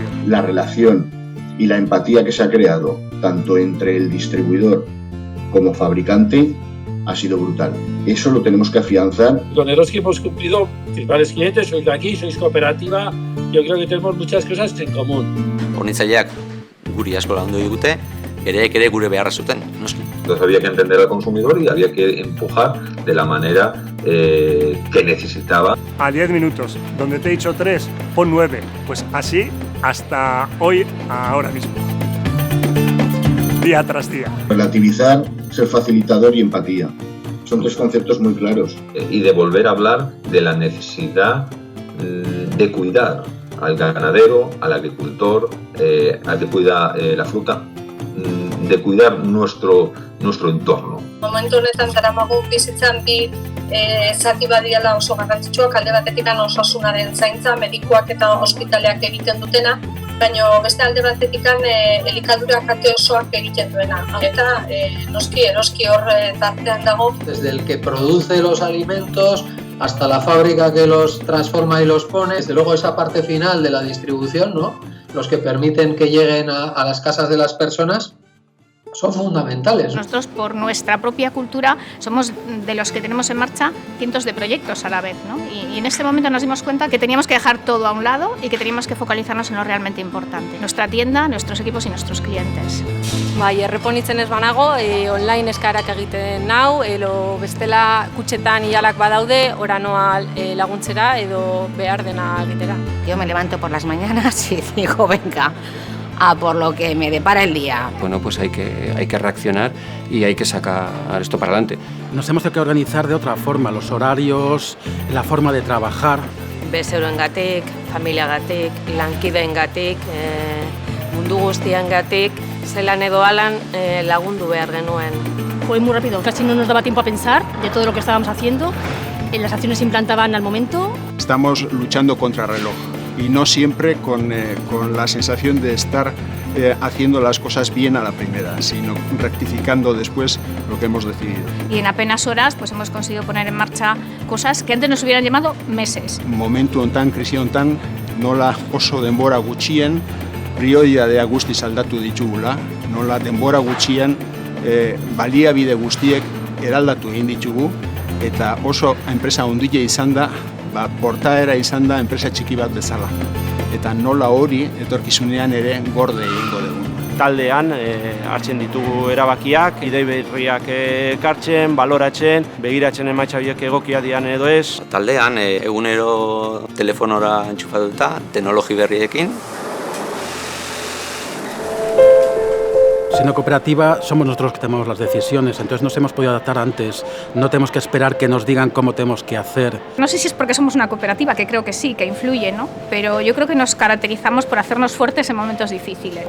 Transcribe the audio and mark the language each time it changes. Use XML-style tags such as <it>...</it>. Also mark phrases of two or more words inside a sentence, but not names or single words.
<es>La relación y la empatía que se ha creado, tanto entre el distribuidor como fabricante, ha sido brutal. Eso lo tenemos que afianzar. Con Eroski hemos cumplido principales clientes, sois de aquí, sois cooperativa, yo creo que tenemos muchas cosas en común.</es> <eu>Hornitzaileak guri asko lagundu digute, ere gure beharra zuten, noski.</eu> <es>Entonces había que entender al consumidor y había que empujar de la manera que necesitaba. A 10 minutos, donde te he dicho 3, pon 9. Pues así hasta hoy, ahora mismo. Día tras día. Relativizar, ser facilitador y empatía. Son tres conceptos muy claros. Y de volver a hablar de la necesidad de cuidar al ganadero, al agricultor, al que cuida la fruta, de cuidar nuestro entorno.</es> <eu>Momentu honetan daramagu bizitzan bi zati badiela oso garrantzitsuak, alde batetik osasunaren zaintza, medikuak eta ospitaleak egiten dutena, baina beste alde batetik elikadura kate osoak egiten duena. Eta noski eroski hor tartean dago.</eu> <es>Desde el que produce los alimentos hasta la fábrica que los transforma y los pone, desde luego esa parte final de la distribución, ¿no? Los que permiten que lleguen a las casas de las personas, son fundamentales. Nosotros, por nuestra propia cultura, somos de los que tenemos en marcha cientos de proyectos a la vez, ¿no? Y en este momento nos dimos cuenta que teníamos que dejar todo a un lado y que teníamos que focalizarnos en lo realmente importante. Nuestra tienda, nuestros equipos y nuestros clientes.</es> <eu>Bai, erreponitzen ez banago, online eskarak egiten nau, edo bestela kutxetan ialak badaude, oranoa laguntzera edo behar dena egitera.</eu> <es>Yo me levanto por las mañanas y digo, venga, a por lo que me depara el día. Bueno, pues hay que reaccionar y hay que sacar esto para adelante. Nos hemos tenido que organizar de otra forma, los horarios, la forma de trabajar.</es> <eu>Bezeroengatik, familiagatik, lankideengatik, mundu guztiengatik, zelan edo alan lagundu behar genuen.</eu> <es>Fue muy rápido, casi no nos daba tiempo a pensar de todo lo que estábamos haciendo. Las acciones se implantaban al momento. Estamos luchando contra reloj. Y no siempre con la sensación de estar haciendo las cosas bien a la primera, sino rectificando después lo que hemos decidido. Y en apenas horas pues hemos conseguido poner en marcha cosas que antes nos hubieran llevado meses.</es> <eu>Momentu hontan, krisi hontan, nola oso denbora gutxien, prioridadea guztiz aldatu ditugula, nola denbora gutxien baliabide guztiek eraldatu egin ditugu, eta oso enpresa handia izan da, portaera izan da enpresa txiki bat bezala. Eta nola hori etorkizunean ere gorde egingo dugu. Taldean hartzen ditugu erabakiak, idei berriak ekartzen, baloratzen, begiratzen emaitza horiek egokia dian edo ez. Taldean egunero telefonora entxufatuta, teknologi berriekin.</eu> <es>Siendo cooperativa, somos nosotros los que tomamos las decisiones, entonces nos hemos podido adaptar antes, no tenemos que esperar que nos digan cómo tenemos que hacer. No sé si es porque somos una cooperativa, que creo que sí, que influye, ¿no? Pero yo creo que nos caracterizamos por hacernos fuertes en momentos difíciles.</es>